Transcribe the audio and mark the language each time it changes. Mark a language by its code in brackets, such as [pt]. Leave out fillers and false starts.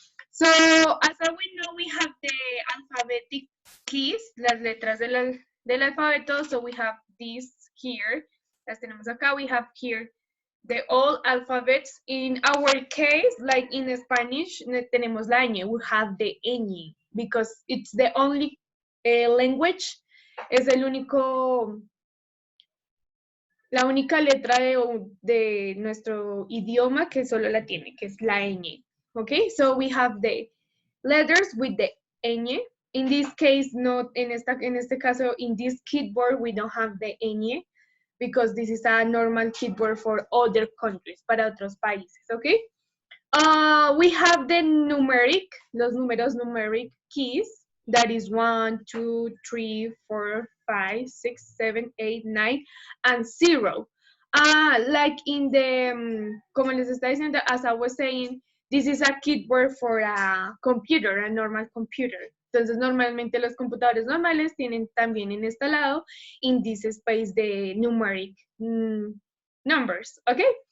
[en] So, as we know, we have the alphabetic keys, [es] las letras del alfabeto. [en] So we have these here, [es] las tenemos acá. [en] We have here the all alphabets. In our case, like in Spanish, [es] tenemos la ñ. [en] We have the ñ because it's the only language. [es] Es el único, la única letra de nuestro idioma que solo la tiene, que es la ñ. [en] Okay, so we have the letters with the ñ. In this case, not [es] en este caso, [en] in this keyboard, we don't have the ñ because this is a normal keyboard for other countries, [es] para otros países, [en] okay? We have the los números numeric keys, that is 1, 2, 3, 4, 5, 6, 7, 8, 9, and 0. Like in the, [es] como les está diciendo, [en] as I was saying, this is a keyboard for a computer, a normal computer. [es] Entonces, normalmente los computadores normales tienen también instalado [en] in this space the numeric numbers, okay?